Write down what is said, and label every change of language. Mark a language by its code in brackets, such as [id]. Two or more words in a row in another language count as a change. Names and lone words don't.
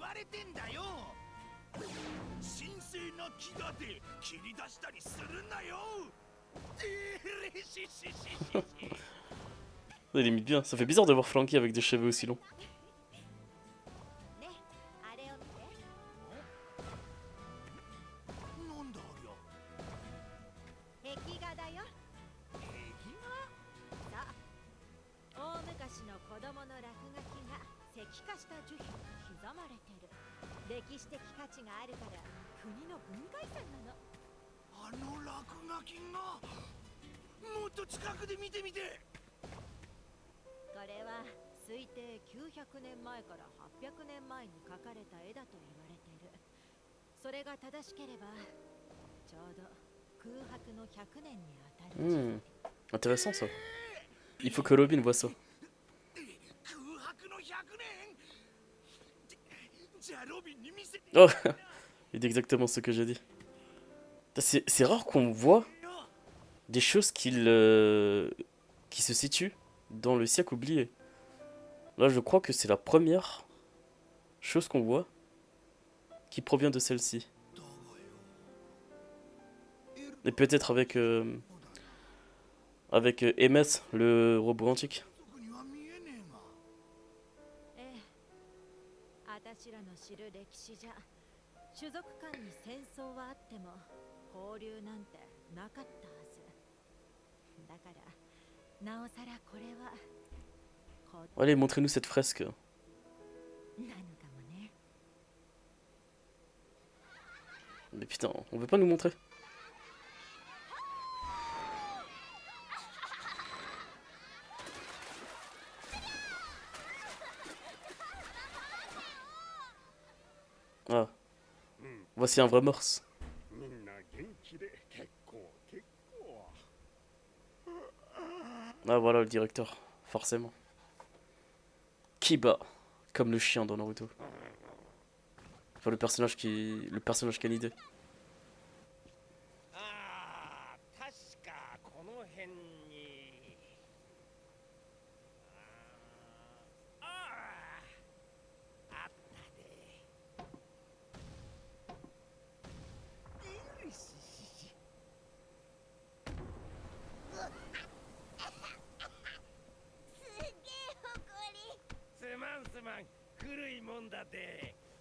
[ja] ってんだよ。神聖な木だで切り出したりするなよ。 [fr] Il imite bien. Ça fait bizarre de voir Flanky avec des cheveux aussi longs. [ja] ね、あれを見て。なんだありゃ。壁画だよ。壁さあ、大昔の子供の落書きが石化した樹皮に刻まれてる。歴史的価値があるから国の文化遺産なの。あの落書きがもっと近くで見てみて。これは推定900年前から800年前に描かれた絵だと言われている。それが正しければちょうど空白の100年に当たる。 [fr] Intéressant ça. Il faut que Robin voit ça. [ja] 空白の100年。じゃあロビンに見せて。 [fr] Oh il dit exactement ce que j'ai dit. C'est rare qu'on voit des choses qui se situent dans le siècle oublié. Là, je crois que c'est la première chose qu'on voit qui provient de celle-ci. Et peut-être avec MS, le robot antique. [ja] ええ、あたしらの知る歴史じゃ種族間に戦争はあっても交流なんてなかったはずだから、なおさらこれは [fr] Allez, montrez-nous cette fresque. [ja] なのかもね。 [fr] Mais putain, on veut pas nous montrer. Ah. Voici un vrai morse. [ja] みんな元気で結構結構。 [fr] Ah voilà le directeur, forcément. Kiba, comme le chien dans Naruto. Enfin le personnage canidé. [ja] ああ、確かこの辺に。ああ、あったで。すまんすまん、古いもんだで。